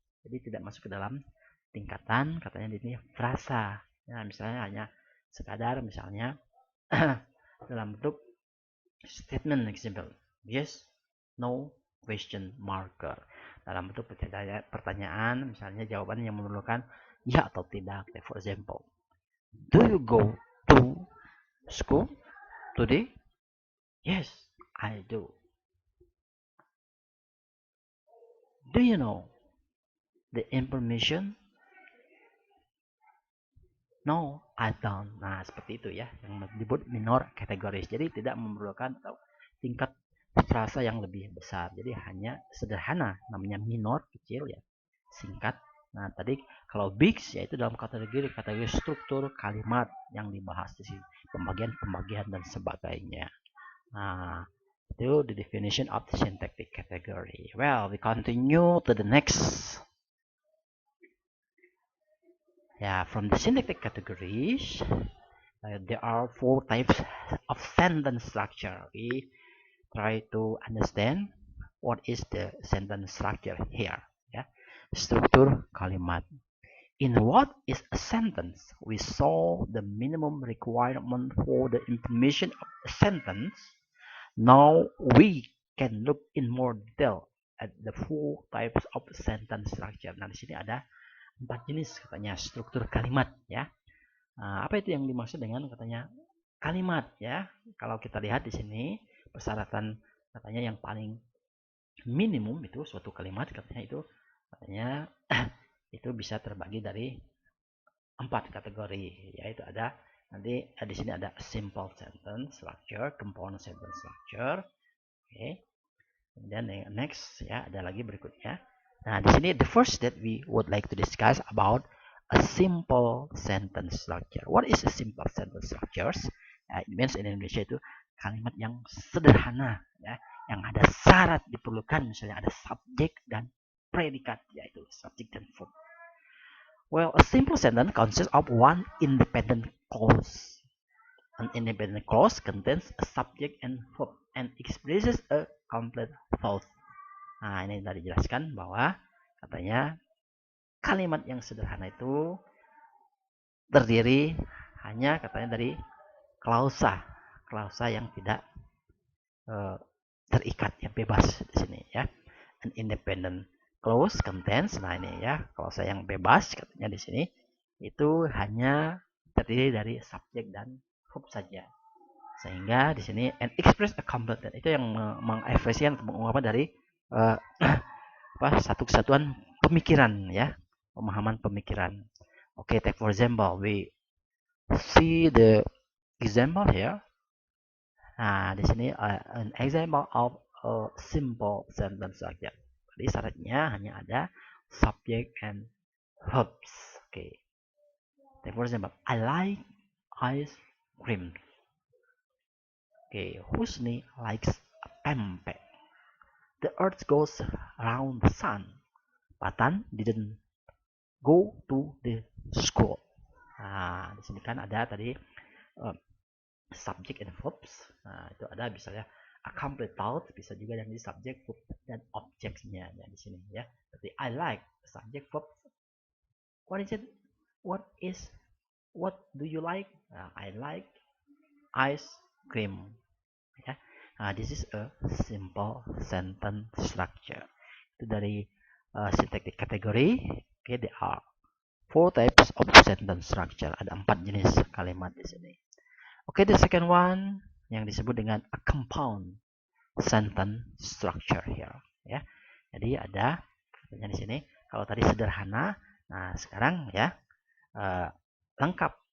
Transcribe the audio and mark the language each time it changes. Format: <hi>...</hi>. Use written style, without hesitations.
<id>Jadi tidak masuk ke dalam tingkatan katanya di sini frasa. Nah, misalnya hanya sekadar misalnya dalam bentuk</id> <en>statement example. Yes, no, question marker.</en> <id>Dalam bentuk pertanyaan, misalnya jawaban yang memerlukan ya atau tidak.</id> <en>For example, do you go to school today? Yes, I do. Do you know the information? No, I don't.</en> <id>Nah, seperti itu ya, yang disebut minor categories. Jadi tidak memerlukan atau tingkat frasa yang lebih besar. Jadi hanya sederhana, namanya minor, kecil ya, singkat. Nah, tadi kalau big yaitu dalam kategori struktur kalimat yang dibahas di sini, pembagian dan sebagainya. Nah, itu</id> <en>the definition of the syntactic category. Well, we continue to the next. Yeah, from the syntactic categories, there are 4 types of sentence structure. We try to understand what is the sentence structure here. Yeah,</en> <id>struktur kalimat.</id> <en>In what is a sentence? We saw the minimum requirement for the information of a sentence. Now we can look in more detail at the 4 types of sentence structure.</en> <id>Nah, di sini ada 4 jenis katanya struktur kalimat ya. Nah, apa itu yang dimaksud dengan katanya kalimat ya? Kalau kita lihat di sini persyaratan katanya yang paling minimum itu suatu kalimat katanya itu katanya itu bisa terbagi dari 4 kategori, yaitu ada nanti di sini ada</id> <en>simple sentence structure, compound sentence structure.</en> <id>Oke. Kemudian next ya ada lagi berikutnya. Nah, di sini</id> <en>the first that we would like to discuss about a simple sentence structure. What is a simple sentence structures? It means in Indonesia</en> <id>itu kalimat yang sederhana ya, yang ada syarat diperlukan, misalnya ada subjek dan predikat, yaitu subject dan verb.</id> <en>Well, a simple sentence consists of one independent clause. An independent clause contains a subject and verb and expresses a complete thought.</en> <id>Nah, ini tadi dijelaskan bahwa katanya kalimat yang sederhana itu terdiri hanya katanya dari klausa, klausa yang tidak terikat, yang bebas di sini ya.</id> <en>An independent clause contains,</en> <id>nah ini ya, klausa yang bebas katanya di sini itu hanya terdiri dari subjek dan verb saja. Sehingga di sini</id> <en>and express a complete,</en> <id>itu yang mengekspresikan atau mengungkapkan dari satu kesatuan pemikiran ya, pemahaman pemikiran.</id> <en>Oke, take for example, we see the example here.</en> <id>Nah, di sini</id> <en>an example of a simple sentence saja.</en> <id>Jadi syaratnya hanya ada</id> <en>subject and verbs.</en> <id>Oke.</id> <en>Take for example, I like ice cream. Okay, Husni likes pempek. The earth goes around the sun. Patan didn't go to the school.</en> <id>Nah, di sini kan ada tadi</id> <en>subject and verbs.</en> <id>Nah, itu ada misalnya</id> <en>a complete thought,</en> <id>bisa juga yang di subject, verb dan objectnya ya, di sini ya. Seperti</id> <en>I like subject verb. What is it? What do you like? I like ice cream. Ya. This is a simple sentence structure.</en> <id>Itu dari</id> <en>syntactic category. Okay, there are 4 types of sentence structure.</en> <id>Ada 4 jenis kalimat di sini.</id> <en>Okay, the second one</en> <id>yang disebut dengan</id> <en>a compound sentence structure here.</en> <id>Ya, jadi ada katanya di sini. Kalau tadi sederhana, nah sekarang ya lengkap.</id>